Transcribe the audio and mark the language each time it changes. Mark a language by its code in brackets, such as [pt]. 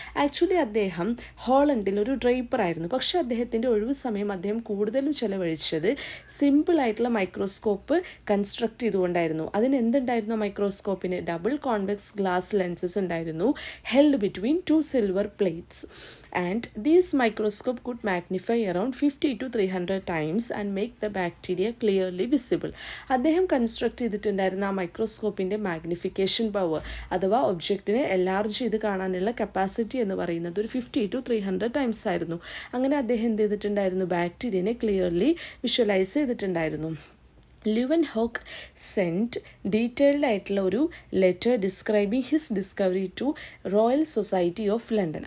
[ml] Actually, അദ്ദേഹം ഹോളണ്ടിൽ ഒരു diaper ആയിരുന്നു. പക്ഷെ അദ്ദേഹത്തിൻ്റെ ഒഴിവ് സമയം അദ്ദേഹം കൂടുതലും ചെലവഴിച്ചത് സിമ്പിളായിട്ടുള്ള മൈക്രോസ്കോപ്പ് കൺസ്ട്രക്ട് ചെയ്തുകൊണ്ടായിരുന്നു. അതിന് എന്തുണ്ടായിരുന്നു, മൈക്രോസ്കോപ്പിന് ഡബിൾ കോൺവെക്സ് ഗ്ലാസ് ലെൻസസ് ഉണ്ടായിരുന്നു, [en] held between two silver plates. And this microscope could magnify around 50 to 300 times and make the bacteria clearly visible. [ml] അദ്ദേഹം കൺസ്ട്രക്ട് ചെയ്തിട്ടുണ്ടായിരുന്ന ആ മൈക്രോസ്കോപ്പിൻ്റെ മാഗ്നിഫിക്കേഷൻ പവർ അഥവാ ഒബ്ജക്റ്റിനെ എൻലാർജ് ചെയ്ത് കാണാനുള്ള കപ്പാസിറ്റി എന്ന് പറയുന്നത് ഒരു 50 to 300 ടൈംസ് ആയിരുന്നു. അങ്ങനെ അദ്ദേഹം എന്ത് ചെയ്തിട്ടുണ്ടായിരുന്നു, ബാക്ടീരിയനെ ക്ലിയർലി വിഷ്വലൈസ് ചെയ്തിട്ടുണ്ടായിരുന്നു. [en] Leeuwenhoek sent detailed [ml] ആയിട്ടുള്ള ഒരു [en] Letter describing his discovery to royal society of London.